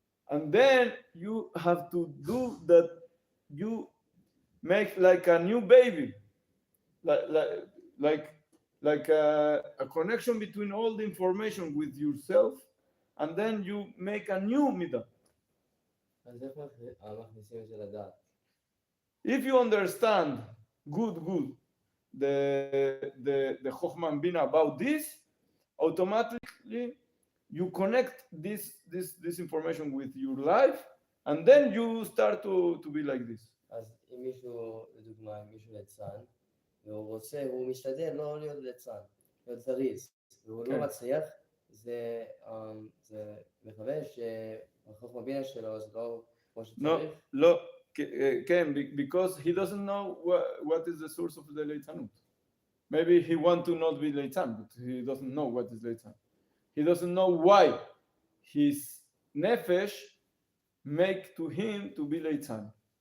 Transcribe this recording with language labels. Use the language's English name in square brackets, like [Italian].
[English] And then you have to do that. You make like a new baby, like like like like a connection between all the information with yourself, and then you make a new midah. [Hebrew] אז איך מכניסים את זה לדעת? [English] If you understand good the chokhmah and bina about this, automatically you connect this information with your life, and then you start to be like this. אז אם מישהו, לדוגמה, אם מישהו ליצן, והוא רוצה, הוא משתדל לא להיות ליצן, להיות זריז, והוא כן. לא מצליח, זה מכוון שהחוכמה בינה שלו זה לא כמו No, [Hebrew] שצריך. לא, כן, [English] because he doesn't know what is the source of the leitanut. Maybe he want to not be leitan, but he doesn't know what is leitan. He doesn't know why his nefesh make to him to be leitan.